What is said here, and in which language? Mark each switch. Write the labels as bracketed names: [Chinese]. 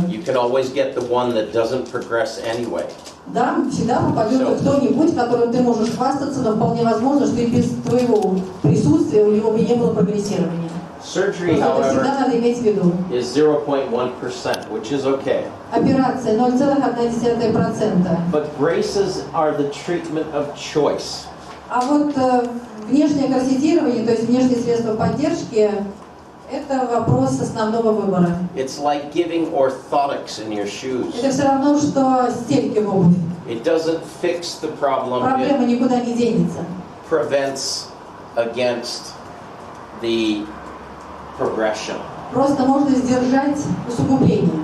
[English] You can always get the one that doesn't progress anyway. [Russian] Да, всегда попадет кто-нибудь, которым ты можешь хвастаться, но вполне возможно, что и без твоего присутствия у него бы не было прогрессирования. [English] Surgery, [Russian] Это всегда [English] however, [Russian] надо иметь в виду. [English] is 0.1%, which is okay. [Russian] Операция 0,1%. [English] But braces are the treatment of choice. [Russian] А вот внешнее корсетирование, то есть внешние средства поддержки, Это вопрос основного выбора. [English] It's like giving orthotics in your shoes. [Russian] Это все равно, что стельки в обувь. [English] It doesn't fix the problem. [Russian] Проблема [English] It [Russian] никуда не денется. [English] prevents against the progression. [Russian] Просто можно сдержать усугубление.